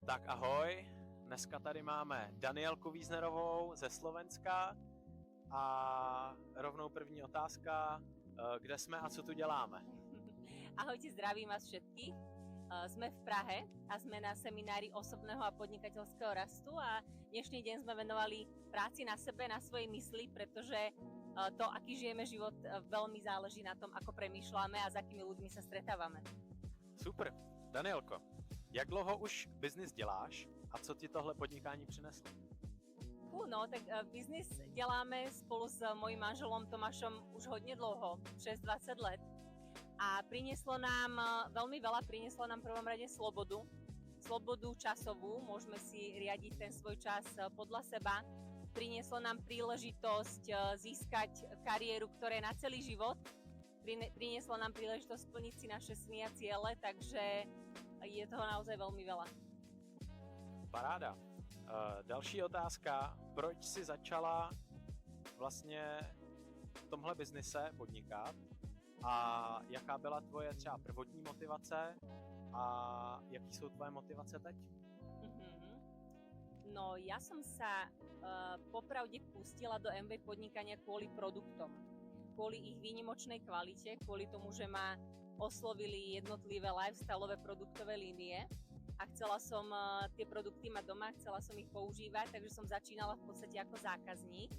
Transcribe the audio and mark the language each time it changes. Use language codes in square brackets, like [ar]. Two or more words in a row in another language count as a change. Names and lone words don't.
[cs] Tak ahoj, dneska tady máme Danielku Wiesnerovou ze Slovenska a rovnou první otázka, kde jsme a co tu děláme? [sk] Ahojte, zdravím vás všetkých. Sme v Prahe a sme na seminári osobného a podnikateľského rastu a dnešný deň sme venovali práci na sebe, na svojej mysli, pretože to, aký žijeme život, veľmi záleží na tom, ako premýšľame a s akými ľuďmi sa stretávame. Super. [cs] Danielko, jak dlouho už biznis děláš a co ti tohle podnikání přineslo? Tak biznis děláme spolu s [sk] mojím manželom [cs] Tomášom už hodne dlouho, 6-20 let. [sk] A prinieslo nám veľmi veľa, prinieslo nám v prvom rade slobodu časovú, môžeme si riadiť ten svoj čas podľa seba. Prinieslo nám príležitosť získať kariéru, ktorá je na celý život. Prinieslo nám príležitosť splniť si naše sny a ciele, takže je toho naozaj veľmi veľa. [cs] Paráda. Další otázka, proč si začala vlastně v tomhle biznise podnikat? A jaká byla tvoje třeba prvotní motivace a jaký jsou tvoje motivace teď? [sk] No, ja som sa popravde pustila do MV podnikania kvôli produktom. Kvôli ich výnimočnej kvalite, kvôli tomu, že ma oslovili jednotlivé lifestyleové produktové línie a chcela som tie produkty mať doma, chcela som ich používať, takže som začínala v podstate ako zákazník.